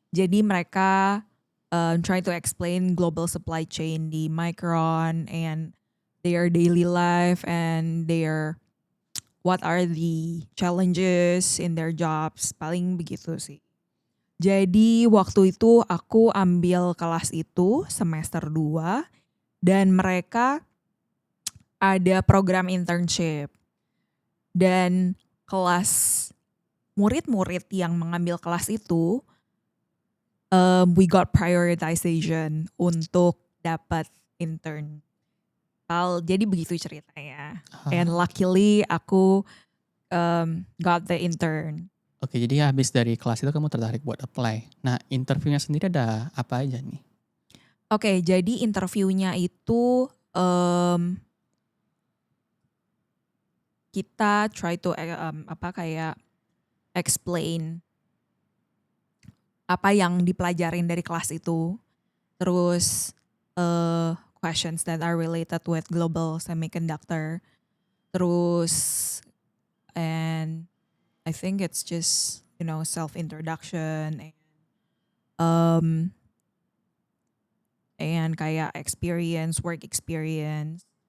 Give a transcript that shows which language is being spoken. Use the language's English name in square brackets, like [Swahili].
[Indonesian] Jadi mereka [English] try to explain global supply chain [Indonesian] di [English] Micron and their daily life and their what are the challenges in their jobs. [Indonesian] Paling begitu sih. Jadi waktu itu aku ambil kelas itu semester 2 dan mereka ada program internship. Dan kelas murid-murid yang mengambil kelas itu [English] we got prioritization [Indonesian] untuk dapat intern. Jadi begitu ceritanya. [English] And luckily [Indonesian] aku [English] got the intern. [Indonesian] Oke, jadi habis dari kelas itu kamu tertarik buat apply. Nah, interviewnya sendiri ada apa aja nih? Oke, jadi interviewnya itu kita [English] try to [Indonesian] kayak explain apa yang dipelajarin dari kelas itu. Terus [English] questions that are related with global semiconductor. [Indonesian] Terus [English] and I think it's just, self introduction and [Indonesian] kayak [English] work experience.